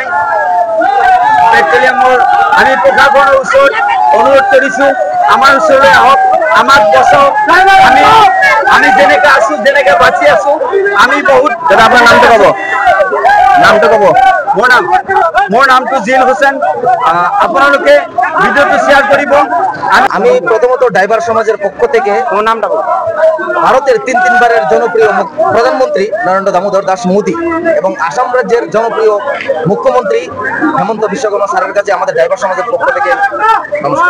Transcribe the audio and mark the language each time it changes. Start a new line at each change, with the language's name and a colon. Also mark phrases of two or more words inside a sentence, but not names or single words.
Assamese: পেট্ৰলিয়ামৰ আমি প্ৰশাসনৰ ওচৰত অনুৰোধ কৰিছোঁ, আমাৰ ওচৰলৈ আহক, আমাক বচাওক। আমি যেনেকৈ আছো, যেনেকৈ বাচি আছো, আমি বহুত। দাদা আপোনাৰ নামটো ক'ব? মোৰ নামটো জিল হুছেইন। আপোনালোকে ভিডিওটো শেয়ার করব।
Bangla: আমি প্রথমত ড্রাইভার সমাজের পক্ষ থেকে ভারতের তিনবারের জনপ্রিয় প্রধানমন্ত্রী নরেন্দ্র দামোদর দাস মোদী এবং আসাম রাজ্যের জনপ্রিয় মুখ্যমন্ত্রী হেমন্ত বিশ্ব শর্মা স্যারের কাছে আমাদের ড্রাইভার সমাজের পক্ষ থেকে নমস্কার।